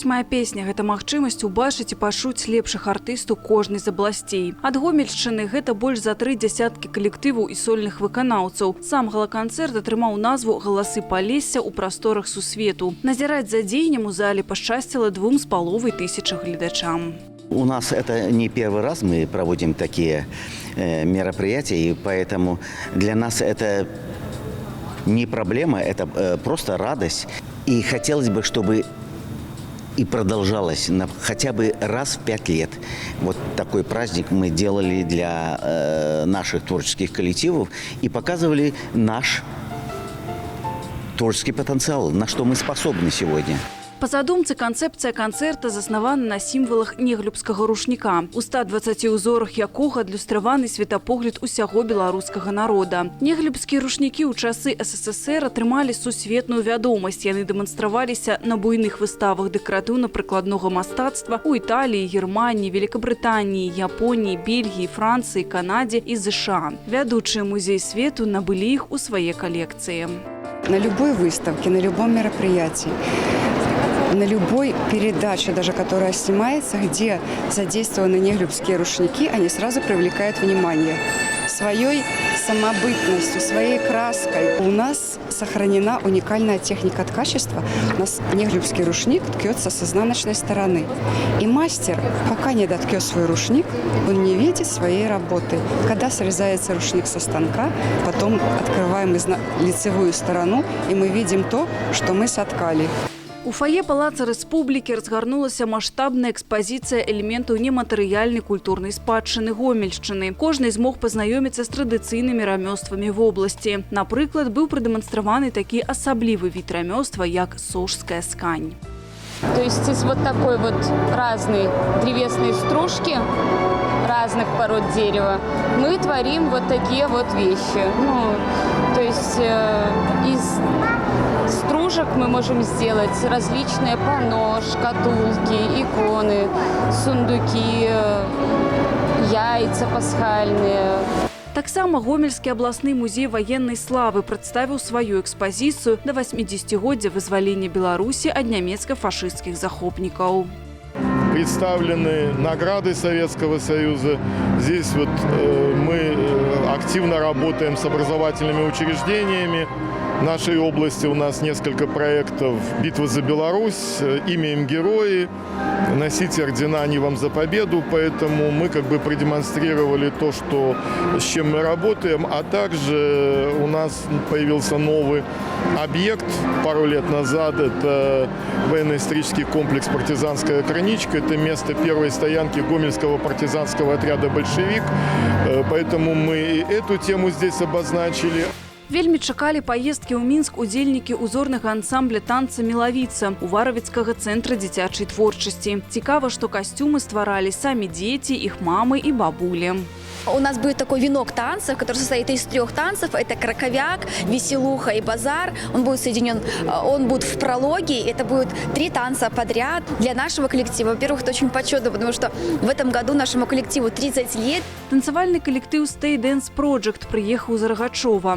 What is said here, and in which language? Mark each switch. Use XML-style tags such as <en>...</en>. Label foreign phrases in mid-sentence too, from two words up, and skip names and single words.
<be>Моя песня» – гэта магчымасць убачыць і пачуць лепшых артыстаў кожнай з абласцей. Ад Гомельшчыны гэта больш за 3 дзясяткі калектываў і сольных выканаўцаў. Сам галаканцэрт атрымаў назву «Галасы Палесся» ў прасторах сусвету. Назіраць за дзеяннем у зале пашчасціла 2500 гледачам.</be> <ru>У нас это не первый раз мы проводим такие мероприятия, и поэтому для нас это не проблема, это просто радость. И хотелось бы, чтобы и продолжалось хотя бы раз в 5 лет. Вот такой праздник мы делали для наших творческих коллективов и показывали наш творческий потенциал, на что мы способны сегодня.</ru> <be>Па задумцы, канцэпцыя канцэрта заснавана на сімвалах неглюбскага рушніка, у 120 узорах якога адлюстраваны светапогляд усяго беларускага народа. Неглюбскія рушнікі ў часы СССР атрымалі сусветную вядомасць. Яны дэманстраваліся на буйных выставах дэкаратыўна-прыкладнога мастацтва ў Італіі, Германіі, Великабрытаніі, Японіі, Бельгіі, Францыі, Канадзе і США. Вядучыя музеі свету набылі іх у свае калекцыі.</be> <ru>На любой выставке, на любом мероприятии, на любой передаче, даже которая снимается, где задействованы неглюбские рушники, они сразу привлекают внимание своей самобытностью, своей краской. У нас сохранена уникальная техника ткачества. У нас неглюбский рушник ткется с изнаночной стороны. И мастер, пока не доткет свой рушник, он не видит своей работы. Когда срезается рушник со станка, потом открываем лицевую сторону, и мы видим то, что мы соткали.</ru> <be>У фае Палаца Рэспублікі разгарнулася маштабная экспазіцыя элементаў нематэрыяльнай культурнай спадчыны Гомельшчыны. Кожны змог пазнаёміцца з традыцыйнымі рамёствамі вобласці. Напрыклад, быў прадэманстраваны такі асаблівы від рамёства, як сожская скань.</be> <ru>То есть из вот такой вот разной древесной стружки, разных пород дерева, мы творим вот такие вот вещи. То есть из стружек мы можем сделать различные панно, шкатулки, иконы, сундуки, яйца пасхальные.</ru> <be>Таксама Гомельскі абласны музей ваеннай славы прадставіў сваю экспазіцыю да 80-годдзя вызвалення Беларусі ад нямецка-фашысцкіх захопнікаў.</be> <ru>Представлены награды Советского Союза. Здесь вот мы активно работаем с образовательными учреждениями. В нашей области у нас несколько проектов «Битва за Беларусь», «Имя им герои», «Носите ордена, они вам за победу». Поэтому мы как бы продемонстрировали то, с чем мы работаем. А также у нас появился новый объект пару лет назад. Это военно-исторический комплекс «Партизанская Криничка». Это место первой стоянки Гомельского партизанского отряда «Большевик». Поэтому мы и эту тему здесь обозначили.</ru> <be>Вельмі чакалі паездкі ў Мінск удзельнікі узорнага ансамбля танца «Мелавіца» Уваравіцкага цэнтра дзіцячай творчасці. Цікава, што касцюмы стваралі самі дзеці, іх мамы і бабулі.</be> <ru>У нас будет такой венок танцев, который состоит из 3 танцев. Это краковяк, веселуха и базар. Он будет соединен, он будет в прологе. Это будет 3 танца подряд. Для нашего коллектива, во-первых, это очень почетно, потому что в этом году нашему коллективу 30 лет. Танцевальный коллектив Stay Dance Project приехал из Рогачова.</ru>